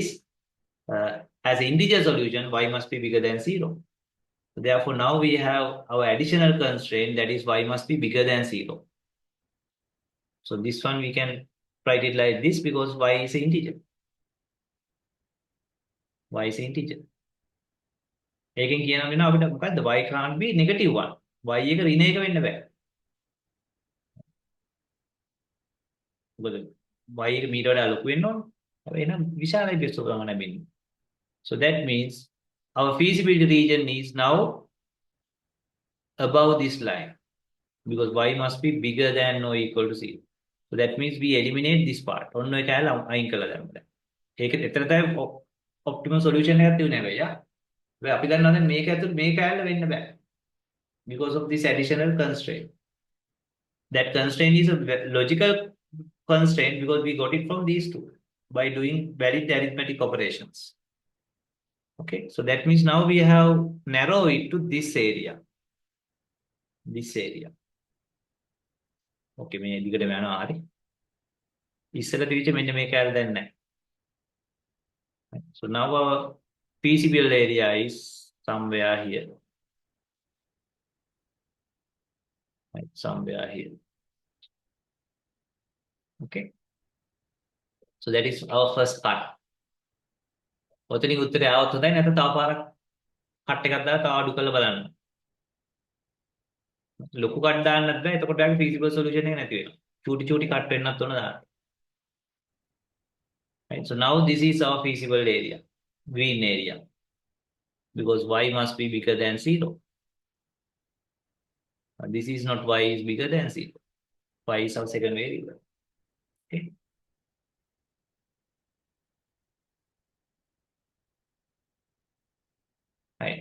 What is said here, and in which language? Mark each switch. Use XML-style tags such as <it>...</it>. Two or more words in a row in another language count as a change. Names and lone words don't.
<en>As an integer solution, y must be bigger than 0. So therefore now we have our additional constraint, that is y must be bigger than 0. So this one we can write it like this, because y is an integer. Y is an integer.</en> <si>ඒකෙන් කියනවා වෙනවා අපිට මොකද්ද?</si> <en>y can't be negative 1.</en> <si>y එක ඍණ එක වෙන්න බෑ. මොකද y එක මීට වඩා ලොකු වෙන්න ඕන. එහෙනම් විශාලයි බෙස්ස ගමන ලැබෙන්නේ.</si> <en>So that means our feasibility region is now above this line, because y must be bigger than or equal to 0. So that means we eliminate this part.</en> <si>ඔන්න ඔය කැලේ අයින් කළා දැන්. ඒක එතන තමයි</si> <en>optimal solution</en> <si>එකක් තියුනේ නේද? අපි දන්නවා දැන් මේක ඇතුළේ මේ කැලේ වෙන්න බෑ,</si> <en>because of this additional constraint. That constraint is a logical constraint, because we got it from these two by doing valid arithmetic operations. Okay, so that means now we have narrowed it to this area. This area.</en> <si>Okay, මේ දිගටම යනවා හරි. ඉස්සෙල්ලා තිබිච්ච මෙන්න මේ කැලේ දැන් නැහැ.</si> <en>So now our feasible area is somewhere here. Right, somewhere here. Okay. So that is our first cut.</en> <si>ඔතනින් උත්තරය આવත් හොඳයි, නැත්නම් තව පාරක් කට් එකක් දාලා තව අඩු කරලා බලන්න. ලොකු කට් දාන්නත් බෑ, එතකොට ඔයාගේ</si> <en>feasible solution</en> <si>එක නැති වෙනවා. චූටි කට් වෙන්නත් ඕන දාන්න.</si> <en>Right, so now this is our feasible area, green area, because y must be bigger than 0. This is not y is bigger than 0. Y is our second variable. Okay. Right.</en>